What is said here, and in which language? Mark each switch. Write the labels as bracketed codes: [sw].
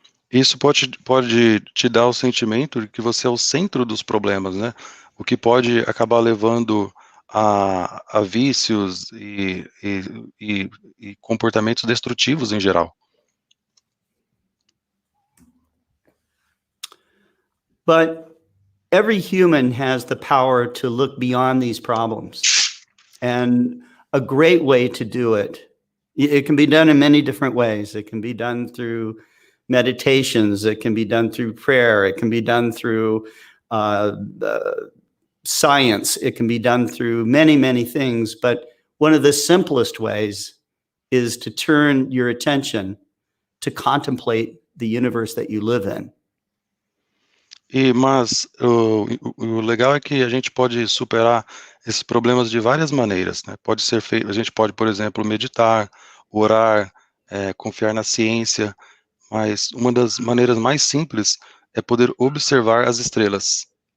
[pt] Isso pode te dar o sentimento de que você é o centro dos problemas, né? O que pode acabar levando a vícios e comportamentos destrutivos em geral. [en] But every human has the power to look beyond these problems. And a great way to do it can be done in many different ways. It can be done through meditations. It can be done through prayer. It can be done through science. It can be done through many, many things. But one of the simplest ways is to turn your attention to contemplate the universe that you live in. [pt] Mas o legal é que a gente pode superar esses problemas de várias maneiras, né? Pode ser feito, a gente pode, por exemplo, meditar, orar, confiar na ciência, mas uma das maneiras mais simples é poder observar as estrelas.